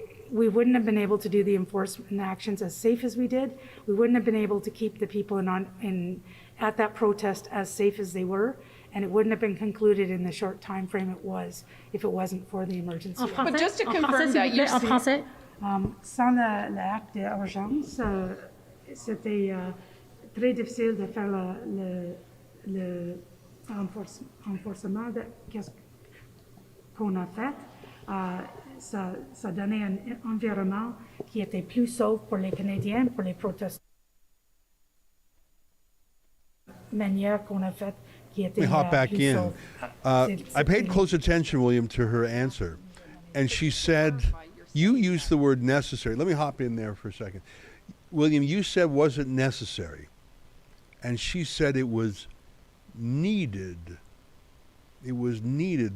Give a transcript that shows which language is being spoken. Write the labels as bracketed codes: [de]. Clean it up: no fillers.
[en] we wouldn't have been able to do the enforcement actions as safe as we did. We wouldn't have been able to keep the people at that protest as safe as they were, and it wouldn't have been concluded in the short time frame it was if it wasn't for the emergency. But just to confirm that you [fr] en français. Sans l'acte d'urgence, c'était très difficile de faire le renforcement de qu'est-ce qu'on a fait. Ça donnait un environnement qui était plus sauf pour les Canadiens, pour les protestants. Manière qu'on a fait qui était [en] Let me hop back [fr] plus [en] in. [fr] sauf. [en] I paid close attention, William, to her answer. And she said, you used the word necessary. Let me hop in there for a second. William, you said wasn't necessary. And she said it was needed. It was needed.